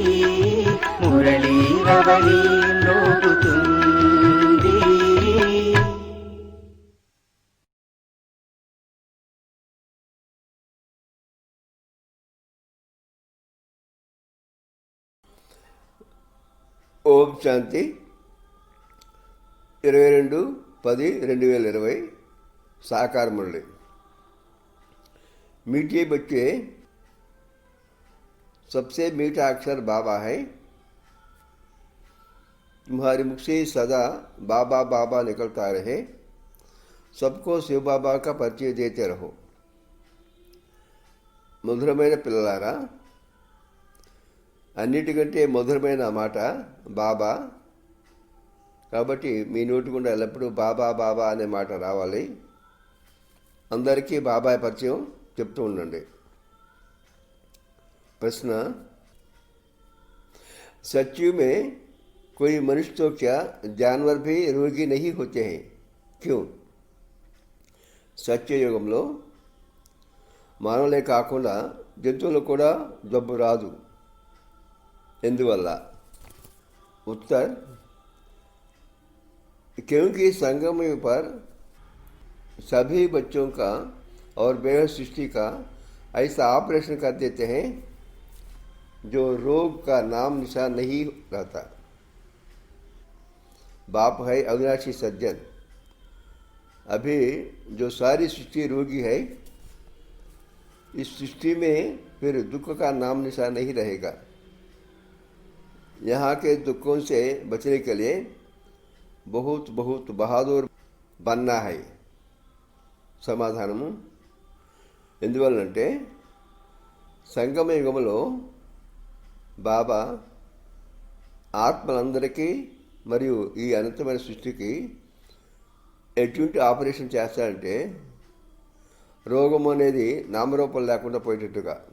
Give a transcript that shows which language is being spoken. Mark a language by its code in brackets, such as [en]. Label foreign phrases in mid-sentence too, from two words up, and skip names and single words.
[te] మురళీరవళీ మ్రోగుతుంది. ఓం శాంతి. [hi] 22/10/2020 साकार मुरली. मीठे बच्चे, सबसे मीठा अक्षर बाबा है. तुम्हारे मुख से सदा बाबा बाबा निकलता रहे. सबको शिव बाबा का परिचय देते रहो. [te] మధురమైన పిల్లలారా, అన్నిటికంటే మధురమైన మాట బాబా. కాబట్టి మీ నోటి గుండా ఎల్లప్పుడూ బాబా బాబా అనే మాట రావాలి. అందరికీ బాబాయ్ పరిచయం చెప్తూ ఉండండి. [hi] प्रश्न, सच्चू में कोई मनुष्य तो क्या जानवर भी रोगी नहीं होते हैं, क्यों? [te] సత్యయుగంలో మానవులే కాకుండా జంతువులు కూడా జబ్బు రాదు, ఎందువల్ల? [hi] उत्तर, क्योंकि संगम पर सभी बच्चों का और बेहद सृष्टि का ऐसा ऑपरेशन कर देते हैं जो रोग का नाम निशान नहीं रहता. बाप है अविनाशी सज्जन। अभी जो सारी सृष्टि रोगी है, इस सृष्टि में फिर दुख का नाम निशान नहीं रहेगा। यहाँ के दुखों से बचने के लिए बहुत बहुत बहादुर बनना है। [te] సమాధానము, ఎందువల్లంటే సంగమ యుగములో బాబా ఆత్మలందరికీ మరియు ఈ అనంతమైన సృష్టికి ఎటువంటి ఆపరేషన్ చేస్తాడంటే రోగం అనేది నామరూపం లేకుండా పోయేటట్టుగా.